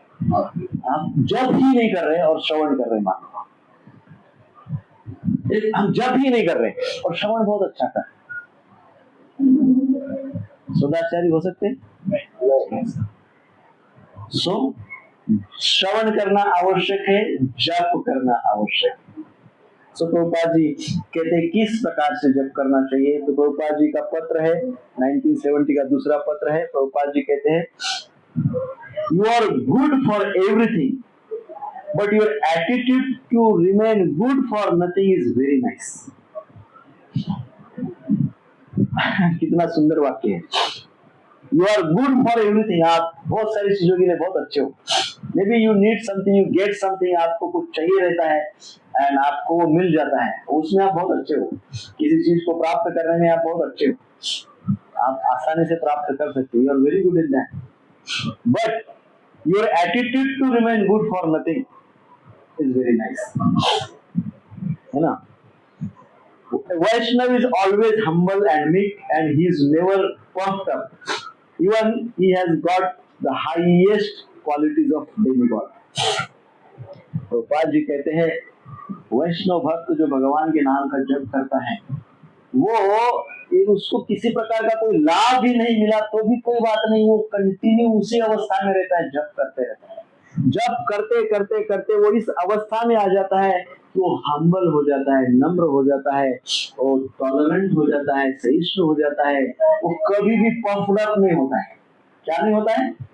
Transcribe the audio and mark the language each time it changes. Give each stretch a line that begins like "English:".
Hindi: आप जप ही नहीं कर रहे और श्रवण कर रहे, मान हम जप ही नहीं कर रहे और श्रवण बहुत अच्छा कर, सदाचारी हो सकते हैं? सो श्रवण करना आवश्यक है, जप करना आवश्यक है। सो प्रभुपाद जी कहते हैं किस प्रकार से जप करना चाहिए। तो प्रभुपाद जी का पत्र है, 1970 का दूसरा पत्र है। प्रभुपाद जी कहते हैं,
English: You are good for everything, but your attitude to remain good for nothing is very nice.
Hindi: कितना सुंदर वाक्य है।
English: You are good for everything,
Hindi: आप बहुत सारी चीजों के लिए बहुत अच्छे हो।
English: Maybe you need something, you get something,
Hindi: आपको कुछ चाहिए रहता है एंड आपको वो मिल जाता है, उसमें आप बहुत अच्छे हो। किसी चीज को प्राप्त करने में आप बहुत अच्छे हो, आप आसानी से प्राप्त कर सकते हो।
English: You are very good in that. But your attitude to remain good for nothing, is very nice,
Hindi: है ना?
English: Vaishnav is always humble and meek, and he is never puffed up. Even he has got the highest qualities of demigod.
Hindi: Prabhupada ji कहते हैं वैष्णव भक्त जो भगवान के नाम का जप करता है, वो उसको किसी प्रकार का कोई लाभ भी नहीं मिला तो भी कोई बात नहीं, वो कंटिन्यू उसी अवस्था में रहता है, जप करते रहता है। जप करते करते करते वो इस अवस्था में आ जाता है, वो हम्बल हो जाता है, नम्र हो जाता है, वो टॉलरेंट हो जाता है, सहिष्णु हो जाता है, वो कभी भी पफड अप नहीं होता है। क्या नहीं होता है?